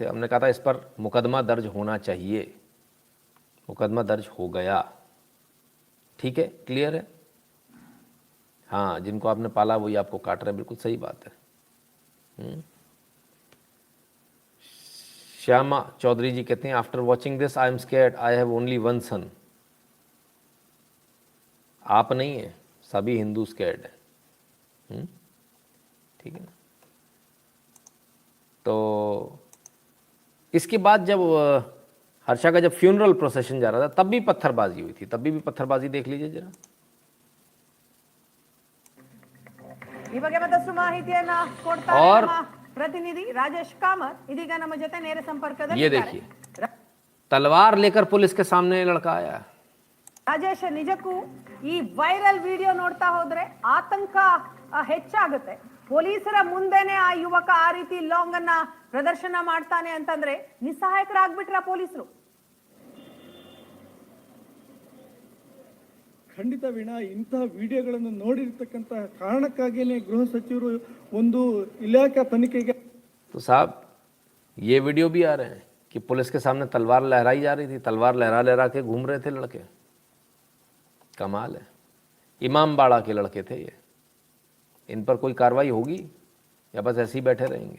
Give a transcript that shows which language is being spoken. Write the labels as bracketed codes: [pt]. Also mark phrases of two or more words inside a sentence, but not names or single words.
[hi] हमने कहा था इस पर मुकदमा दर्ज होना चाहिए, मुकदमा दर्ज हो गया। ठीक है, क्लियर है। हाँ, जिनको आपने पाला वही आपको काट रहे हैं, बिल्कुल सही बात है। श्यामा चौधरी जी कहते हैं [en] after watching this I am scared, I have only one son. [hi] आप नहीं है, सभी हिंदू स्कैर्ड है। ठीक है ना। तो इसके बाद जब हर्षा का जब [en] funeral procession [hi] जा रहा था तब भी पत्थरबाजी हुई थी, तब भी पत्थरबाजी देख लीजिए जरा। [kn] ಈ ಬಗ್ಗೆ ಮತ್ತಷ್ಟು ಮಾಹಿತಿಯನ್ನ ಕೊಡ್ತಾರೆ [hi] और [kn] ನಮ್ಮ ಪ್ರತಿನಿಧಿ ರಾಜೇಶ್ ಕಾಮತ್ ಇದೀಗ ನಮ್ಮ ಜೊತೆ ನೇರ ಸಂಪರ್ಕದಲ್ಲಿ [hi] ये देखिए तलवार लेकर पुलिस के सामने लड़का आया। [kn] ರಾಜೇಶ್, ನಿಜಕ್ಕೂ ಈ ವೈರಲ್ ವಿಡಿಯೋ ನೋಡ್ತಾ ಹೋದ್ರೆ ಆತಂಕ ಹೆಚ್ಚಾಗುತ್ತೆ. ಪೊಲೀಸರ ಮುಂದೆನೆ ಆ ಯುವಕ ಆ ರೀತಿ ಲಾಂಗ್ ಅನ್ನ ಪ್ರದರ್ಶನ ಮಾಡ್ತಾನೆ ಅಂತಂದ್ರೆ ನಿಸ್ಸಹಾಯಕರಾಗ್ಬಿಟ್ರ ಪೊಲೀಸರು? ಖಂಡಿತ ವೀಣಾ, ಇಂತಹ ವಿಡಿಯೋಗಳನ್ನು ನೋಡಿರ್ತಕ್ಕಂಥ ಕಾರಣಕ್ಕಾಗಿಯೇ ಗೃಹ ಸಚಿವರು ಒಂದು ಇಲಾಖಾ ತನಿಖೆಗೆ। [hi] तो साहब ये वीडियो भी आ रहे हैं कि पुलिस के सामने तलवार लहराई जा रही थी, तलवार लहरा लहरा के घूम रहे थे लड़के। कमाल है, इमामबाड़ा के लड़के थे ये। इन पर कोई कार्रवाई होगी या बस ऐसे ही बैठे रहेंगे?